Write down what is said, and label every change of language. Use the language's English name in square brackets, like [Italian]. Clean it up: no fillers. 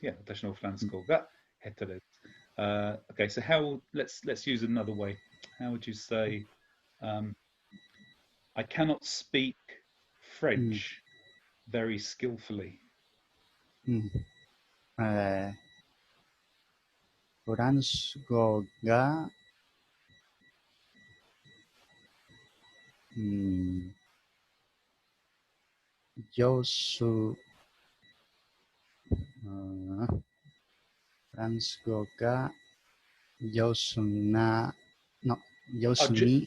[Japanese] Yeah, 私のフランス語が下手です. [English] Okay, so let's use another way. How would you say I cannot speak French very skillfully? [Japanese] フランス語が、上手、フランス語が上手な、上手に、